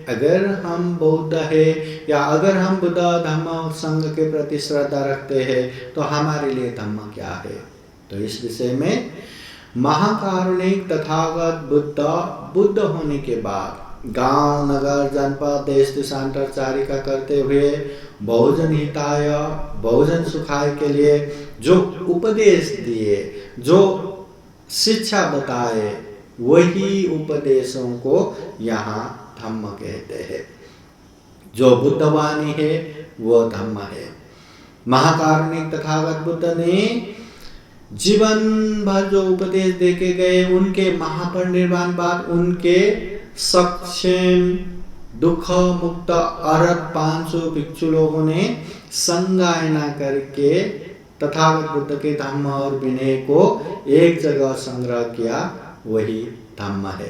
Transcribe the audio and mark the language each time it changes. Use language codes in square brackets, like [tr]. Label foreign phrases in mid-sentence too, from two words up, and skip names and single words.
[hi] अगर हम बौद्ध है या अगर हम बुद्ध धम्म संघ के प्रति श्रद्धा रखते हैं तो हमारे लिए धम्म क्या है? तो इस विषय में महाकारुणिक तथागत बुद्ध होने के बाद गांव नगर जनपद देश देशांतर चारिका करते हुए [sa] बहुजन हिताय बहुजन सुखाय [hi] के लिए जो उपदेश दिए, जो शिक्षा बताए, वही उपदेशों को यहाँ धम्म कहते हैं। जो बुद्धवाणी है वो धम्म है। महाकारुणिक तथागत बुद्ध ने जीवन भर जो उपदेश देके गए, उनके महापरिनिर्वाण बाद उनके सक्षम दुख मुक्त अरहत 500 भिक्षु लोगों ने संगायना करके तथागत बुद्ध के धम्म और विनय को एक जगह संग्रह किया, वही धम्म है।